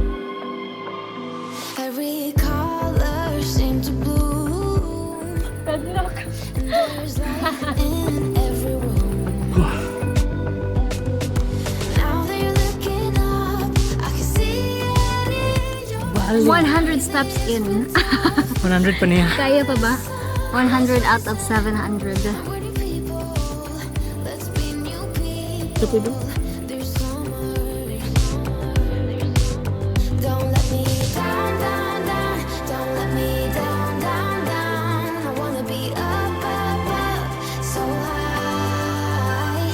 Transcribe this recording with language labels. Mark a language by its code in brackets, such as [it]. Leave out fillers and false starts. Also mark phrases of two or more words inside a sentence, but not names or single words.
[en] Every color seems to bloom. There's light in every room. Now that you're looking up, I can see it in your 100 steps in. [tl] 100 pa niya. Kaya pa ba? [en] 100 out of 700. pretty people. Let's be new people. [tl] Ito po. [en] There's summer. Don't let me down, down, down. Don't let me down, down, down. I wanna be up, up, up, so high.